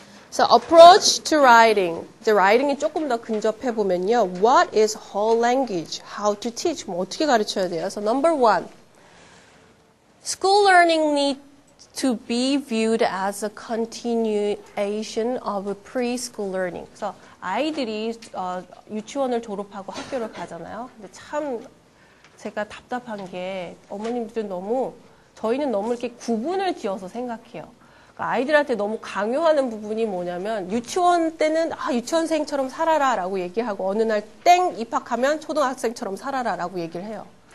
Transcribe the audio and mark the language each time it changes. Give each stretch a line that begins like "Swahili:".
English: So approach to writing.
Korean: 이제 writing이 조금 더 근접해 보면요.
English: What is whole language? How to teach?
Korean: 뭐 어떻게 가르쳐야 돼요?
English: So number 1. School learning needs to be viewed as a continuation of preschool learning.
Korean: 그래서 아이들이 유치원을 졸업하고 학교를 가잖아요. 근데 참 제가 답답한 게 어머님들은 저희는 너무 이렇게 구분을 지어서 생각해요. 그러니까 아이들한테 너무 강요하는 부분이 뭐냐면 유치원 때는 유치원생처럼 살아라 라고 얘기하고 어느 날 땡 입학하면 초등학생처럼 살아라 라고 얘기를 해요.